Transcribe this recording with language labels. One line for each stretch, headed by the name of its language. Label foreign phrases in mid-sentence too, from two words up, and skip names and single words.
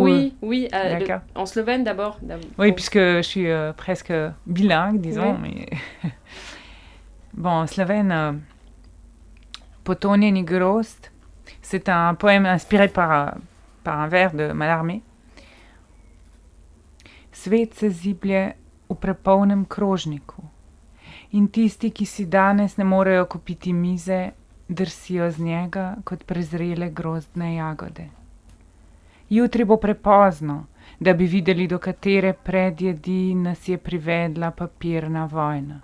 French: Oui, en slovène d'abord. Oui, puisque je suis presque bilingue, disons. Oui. Mais... bon, en slovène, Potonjeni grozd, c'est un poème inspiré par un vers de Mallarmé.
Slovenian: Svet se ziblje v prepolnem krožniku in tisti, ki si danes ne morejo kupiti mize, drsijo z njega kot prezrele grozdne jagode. Jutri bo prepozno, da bi videli, do katere predjedi nas je privedla papirna vojna.